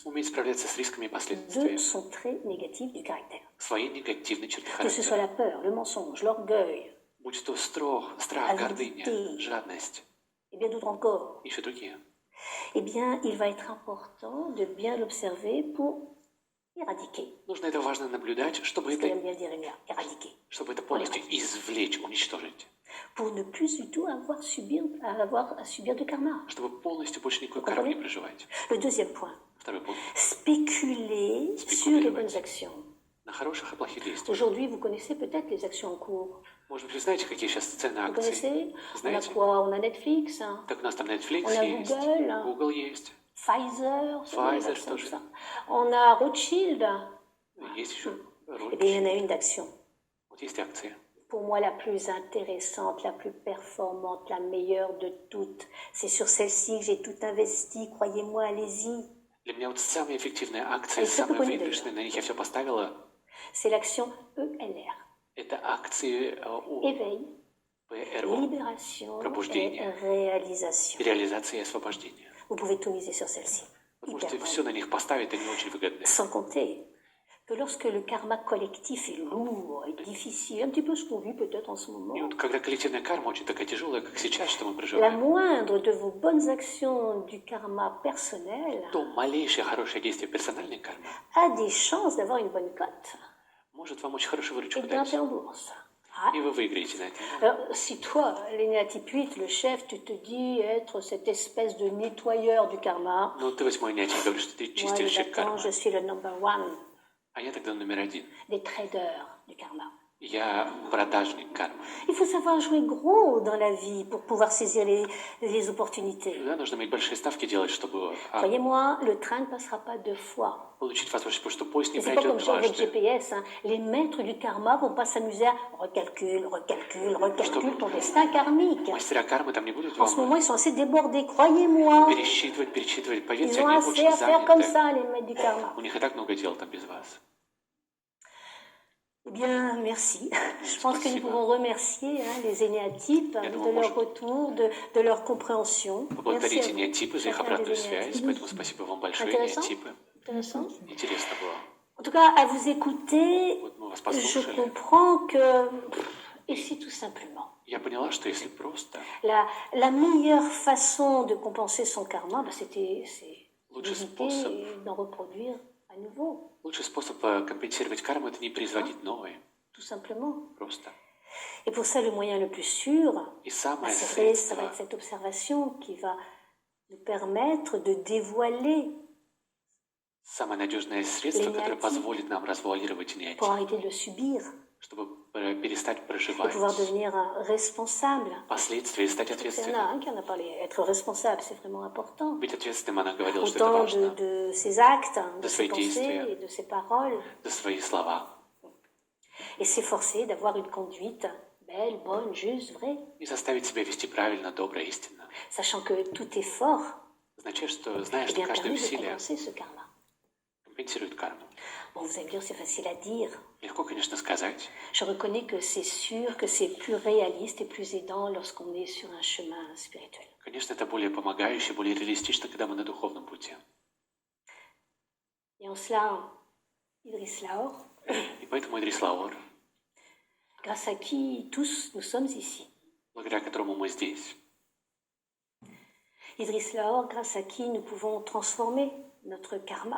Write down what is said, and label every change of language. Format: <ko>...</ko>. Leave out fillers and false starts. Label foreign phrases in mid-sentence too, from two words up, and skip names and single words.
<ru>Уметь справляться с рисками и</ru> <fr>deux</fr> <ru>последствиями.</ru> <fr>sont très négatifs du caractère.</fr> <ru>Свои негативные черты</ru> <fr>Que ce soit</fr> <ru>характера.</ru> <fr>la peur, le mensonge, l'orgueil,</fr> <ru>Будь то страх, гордыня,</ru> <fr>Avidité.</fr> <ru>жадность</ru> <fr>et bien d'autres encore,</fr> <ru>и еще другие.</ru> <fr>eh bien, il va être important de bien l'observer pour éradiquer.</fr> <ru>Нужно это важно наблюдать, чтобы</ru> <fr>Ce qu'elle aime</fr> <ru>это,</ru> <fr>bien dire, Emilia, éradiquer.</fr> <ru>чтобы это полностью извлечь, уничтожить.</ru> <fr>Pour ne plus du tout avoir à subir de karma.</fr> <ru>Чтобы полностью больше никакой кармы не проживать.</ru> <fr>Le deuxième point,</fr> <ru>Второй пункт.</ru> <fr>spéculer sur les bonnes actions.</fr> <ru>На хороших и плохих действиях.</ru> <fr>Aujourd'hui, vous connaissez peut-être les actions en cours.</fr> <ru>Может быть, вы знаете, какие сейчас цены</ru> <fr>Vous</fr> <ru>акций?</ru> <fr>connaissez? On a</fr> <ru>Знаете?</ru> <fr>quoi? On a Netflix, hein,</fr> <ru>Так у нас там Netflix</ru> <fr>On a</fr> <ru>есть,</ru> <fr>Google.</fr> <ru>Google есть,</ru> <fr>Pfizer, c'est bon, les</fr> <ru>Pfizer,</ru> <fr>actions,</fr> <ru>что же?</ru> <fr>ça. On a Rothschild.</fr> <ru>есть еще</ru> <fr>Eh bien, il y en a une d'action.</fr> <ru>Вот есть акции.</ru> <fr>Pour moi, la plus intéressante, la plus performante, la meilleure de toutes. C'est sur celle-ci que j'ai tout investi. Croyez-moi, allez-y.</fr> <ru>Для меня вот самые эффективные акции, А еще самые какой-нибудь выигрышные, на них я все поставила.</ru> <fr>C'est l'action ELR.</fr> <ru>Это акции у</ru> <fr>Éveil,</fr> <ru>ПРО,</ru> <fr>libération</fr> <ru>Пробуждение.</ru> <fr>et réalisation.</fr> <ru>реализация и освобождение.</ru> <fr>Vous pouvez tout miser sur celle-ci.</fr> <ru>Вы</ru> <fr>Hyper</fr> <ru>можете</ru> <fr>bonne.</fr> <ru>все на них поставить, они очень выгодны.</ru> <fr>Sans compter que lorsque le karma collectif est lourd et difficile, un petit peu ce qu'on vit peut-être en ce</fr> <ru>И</ru> <fr>moment,</fr> <ru>вот когда коллективная карма очень такая тяжелая, как сейчас, что мы</ru> <fr>la</fr> <ru>проживаем,</ru> <fr>moindre de vos bonnes actions du karma personnel</fr> <ru>то малейшее хорошее действие персональной кармы</ru> <fr>a des chances d'avoir une bonne cote</fr> <ru>может вам очень хорошую</ru> <fr>et</fr> <ru>выручку</ru> <fr>de</fr> <ru>дать.</ru> <fr>grimper en bourse. Ah.</fr> <ru>И вы выиграете на этом.</ru> <fr>Alors, si toi, l'énéatype 8, le chef, tu te dis être cette espèce de nettoyeur du karma,</fr> <ru>Ну, ты 8-й нячий, говоришь, что ты</ru> <fr>moi,</fr> <ru>чистильщик</ru> <fr>maintenant,</fr> <ru>кармы.</ru> <fr>je suis le</fr> <en>number one</en> <ru>А я тогда номер один.</ru> <fr>des traders du karma.</fr> <ru>Я продажник кармы.</ru> <fr>Il faut savoir jouer gros dans la vie pour pouvoir saisir les opportunités.</fr> <ru>Да, нужно иметь большие ставки делать, чтобы</ru> <fr>Croyez-moi, le train ne passera pas deux fois.</fr> <ru>получить возможность, потому что поезд не</ru> <fr>Et c'est pas comme</fr> <ru>пройдет</ru> <fr>sur votre</fr> <ru>дважды.</ru> <fr>GPS. Hein. Les maîtres du karma vont pas s'amuser à recalcule ton destin karmique.</fr> <ru>Мастера кармы там не будут</ru> <fr>En ce</fr> <ru>вам</ru> <fr>moment, ils sont assez débordés, croyez-moi.</fr> <ru>пересчитывать.</ru> <fr>Ils</fr> <ru>Поверьте,</ru> <fr>ont</fr> <ru>они</ru> <fr>assez</fr> <ru>очень</ru> <fr>à faire comme</fr> <ru>заняты.</ru> <fr>ça, les maîtres du karma.</fr> <ru>У них и так много дел там без вас.</ru> <fr>Eh bien, merci. Je pense que nous</fr> <ru>Спасибо.</ru> <fr>pouvons remercier les énéatypes de leur retour, de leur compréhension. Merci</fr> <ru>Поблагодарите</ru> <fr>à vous,</fr> <ru>неотипы за их</ru> <fr>chacun</fr> <ru>обратную</ru> <fr>des</fr> <ru>связь,</ru> <fr>énéatypes.</fr> <ru>поэтому спасибо вам большое,</ru> <fr>Intéressant?</fr> <ru>неотипы.</ru> <fr>Intéressant.</fr> <ru>Интересно было.</ru> <fr>En tout cas, à vous écouter,</fr> <ru>Вот мы вас</ru> <fr>je</fr> <ru>послушали.</ru> <fr>comprends que, et si tout simplement,</fr> <ru>Я поняла, что если просто</ru> <fr>la meilleure façon de compenser son karma, bah, c'est</fr> <ru>Лучший</ru> <fr>d'éviter</fr> <ru>способ.</ru> <fr>d'en reproduire à nouveau,</fr> <ru>лучший способ компенсировать карму — это не производить новые.</ru> <fr>tout simplement.</fr> <ru>Просто.</ru> <fr>Et pour ça, le moyen le plus sûr,</fr> <ru>И bah, самое</ru> <fr>c'est vrai, ça</fr> <ru>средство,</ru> <fr>va être cette observation qui va nous permettre de dévoiler</fr> <ru>самое надежное средство,</ru> <fr>Les</fr> <ru>которое</ru> <fr>néatifs.</fr> <ru>позволит нам развуалировать</ru> <fr>pour</fr> <ru>неотип,</ru> <fr>arrêter de le subir</fr> <ru>чтобы перестать</ru> <fr>et</fr> <ru>проживать</ru> <fr>pouvoir devenir responsable.</fr> <ru>последствия и стать</ru> <fr>Il y en a</fr> <ru>ответственным.</ru> <fr>un qui en a parlé. Être responsable, c'est vraiment important.</fr> <ru>Быть ответственным, она говорила, что это</ru> <fr>Autant</fr> <ru>важно.</ru> <fr>de ses actes, de De ses</fr> <ru>свои</ru> <fr>pensées</fr> <ru>действия.</ru> <fr>et de ses paroles.</fr> <ru>За свои слова.</ru> <fr>Et s'efforcer d'avoir une conduite belle, bonne, juste, vraie.</fr> <ru>И заставить себя вести правильно, добро, истинно.</ru> <fr>Sachant que tout effort</fr> <ru>Означает, что зная,</ru> <fr>est</fr> <ru>что</ru> <fr>bien</fr> <ru>каждое</ru> <fr>permis de</fr> <ru>усилие</ru> <fr>compenser ce karma.</fr> <ru>компенсирует карму.</ru> <fr>Bon, vous allez me dire, c'est facile à dire.</fr> <ru>Легко, конечно, сказать.</ru> <fr>Je reconnais que c'est sûr, que c'est plus réaliste et plus aidant lorsqu'on est sur un chemin spirituel.</fr> <ru>Конечно, это более помогающе, более реалистично, когда мы на духовном пути.</ru> <fr>Et en cela, Idriss Laor,</fr> <ru>И поэтому Идрис Лаор,</ru> <fr>grâce à qui tous nous sommes ici.</fr> <ru>благодаря которому мы здесь,</ru> <fr>Idriss Laor, grâce à qui nous pouvons transformer notre karma</fr>